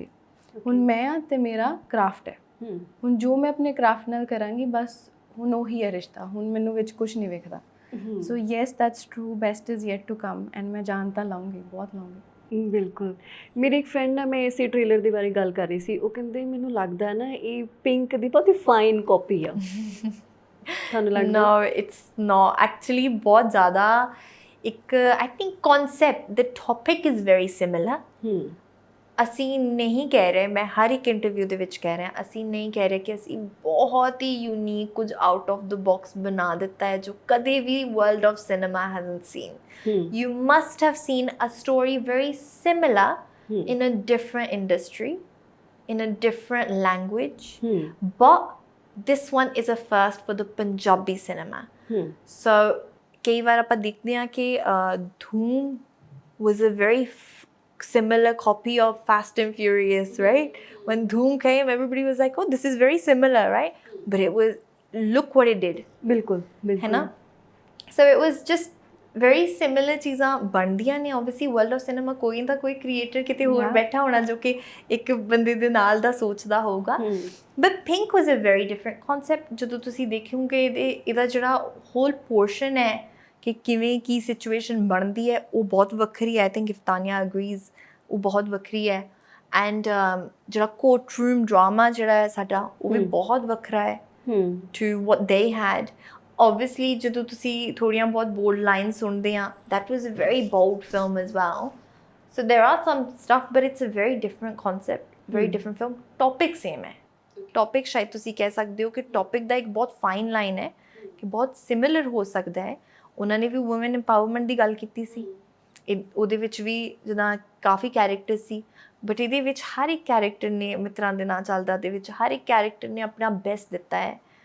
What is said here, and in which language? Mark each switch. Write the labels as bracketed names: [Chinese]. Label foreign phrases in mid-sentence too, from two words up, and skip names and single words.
[Punjabi] ਹੁਣ ਮੈਂ ਤੇ ਮੇਰਾ ਕਰਾਫਟ ਹੈ, ਹੁਣ ਜੋ ਮੈਂ ਆਪਣੇ ਕਰਾਫਟ ਨਾਲ ਕਰਾਂਗੀ ਬਸ, ਹੁਣ ਉਹੀ ਹੈ ਰਿਸ਼ਤਾ, ਹੁਣ ਮੈਨੂੰ ਵਿੱਚ ਕੁਝ ਨਹੀਂ ਵੇਖਦਾ। [English] so yes, that's true, best is yet to come and [Punjabi] ਮੈਂ ਜਾਣ ਤਾਂ ਲਾਉਂਗੀ, ਬਹੁਤ ਲਾਉਂਗੀ। ਬਿਲਕੁਲ। ਮੇਰੀ ਇੱਕ ਫਰੈਂਡ ਨਾਲ ਮੈਂ ਇਸੇ ਟ੍ਰੇਲਰ ਦੇ ਬਾਰੇ ਗੱਲ ਕਰ ਰਹੀ ਸੀ, ਉਹ ਕਹਿੰਦੇ ਮੈਨੂੰ ਲੱਗਦਾ ਨਾ ਇਹ ਪਿੰਕ ਦੀ ਬਹੁਤ ਹੀ [English] fine copy [Punjabi] ਆ। ਤੁਹਾਨੂੰ ਲੱਗਦਾ? [English] No, it's not actually। [Punjabi] ਬਹੁਤ ਜ਼ਿਆਦਾ ਇੱਕ [English] I think concept, the topic is very similar। [Punjabi] ਅਸੀਂ ਨਹੀਂ ਕਹਿ ਰਹੇ, ਮੈਂ ਹਰ ਇੱਕ ਇੰਟਰਵਿਊ ਦੇ ਵਿੱਚ ਕਹਿ ਰਿਹਾ, ਅਸੀਂ ਨਹੀਂ ਕਹਿ ਰਹੇ ਕਿ ਅਸੀਂ ਬਹੁਤ ਹੀ ਯੂਨੀਕ ਕੁਝ [English] out of the box [Punjabi] ਬਣਾ ਦਿੱਤਾ ਹੈ ਜੋ ਕਦੇ ਵੀ [English] world of cinema hasn't seen. You must have seen a story very similar in a different industry, in a different language, but this one is a first for the Punjabi cinema। So [Punjabi] ਕਈ ਵਾਰ ਆਪਾਂ ਦੇਖਦੇ ਹਾਂ ਕਿ [English] ਧੂਮ was a very similar copy of Fast and Furious, right? When Dhoom came, everybody was like, oh, this is very similar, right? But it was, look what it did। [Punjabi] ਬਿਲਕੁਲ ਬਿਲਕੁਲ, ਹੈ ਨਾ? [English] So it was just very similar [Punjabi] ਚੀਜ਼ਾਂ ਬਣਦੀਆਂ ਨੇ। [English] obviously world of cinema [Punjabi] ਕੋਈ ਨਾ ਕੋਈ ਕ੍ਰੀਏਟਰ ਕਿਤੇ ਹੋਰ ਬੈਠਾ ਹੋਣਾ ਜੋ ਕਿ ਇੱਕ ਬੰਦੇ ਦੇ ਨਾਲ ਦਾ ਸੋਚਦਾ ਹੋਊਗਾ। [English] but Pink was a very different concept। [Punjabi] ਜਦੋਂ ਤੁਸੀਂ ਦੇਖੋਗੇ ਇਹਦਾ ਜਿਹੜਾ [English] whole portion [Punjabi] ਹੈ ਕਿ ਕਿਵੇਂ ਕੀ ਸਿਚੁਏਸ਼ਨ ਬਣਦੀ ਹੈ, ਉਹ ਬਹੁਤ ਵੱਖਰੀ ਹੈ। [English] I think if Tania agrees, [Punjabi] ਉਹ ਬਹੁਤ ਵੱਖਰੀ ਹੈ। ਐਂਡ ਜਿਹੜਾ [English] court room drama [Punjabi] ਜਿਹੜਾ ਹੈ ਸਾਡਾ, ਉਹ ਵੀ ਬਹੁਤ ਵੱਖਰਾ ਹੈ [English] to what they had. [Punjabi] obviously ਜਦੋਂ ਤੁਸੀਂ ਥੋੜ੍ਹੀਆਂ ਬਹੁਤ [English] bold line [Punjabi] ਸੁਣਦੇ ਆ, [English] that was a very bold film as well। so there are some stuff, but it's a very different concept, very different film। topic same [Punjabi] ਹੈ, topic ਸ਼ਾਇਦ ਤੁਸੀਂ ਕਹਿ ਸਕਦੇ ਹੋ ਕਿ topic ਦਾ ਇੱਕ ਬਹੁਤ [English] fine line [Punjabi] ਹੈ ਕਿ ਬਹੁਤ ਸਿਮਿਲਰ ਹੋ ਸਕਦਾ ਹੈ। ਉਹਨਾਂ ਨੇ ਵੀ [English] woman empowerment [Punjabi] ਦੀ ਗੱਲ ਕੀਤੀ ਸੀ, ਉਹਦੇ ਵਿੱਚ ਵੀ ਜਿੱਦਾਂ ਕਾਫੀ ਕੈਰੈਕਟਰ ਸੀ, ਬਟ ਇਹਦੇ ਵਿੱਚ ਹਰ ਇੱਕ ਕੈਰੈਕਟਰ ਨੇ, ਮਿੱਤਰਾਂ ਦੇ ਨਾਂ ਚੱਲਦਾ ਦੇ ਵਿੱਚ ਹਰ ਇੱਕ ਕੈਰੈਕਟਰ ਨੇ ਆਪਣਾ ਬੈਸਟ ਦਿੱਤਾ ਹੈ।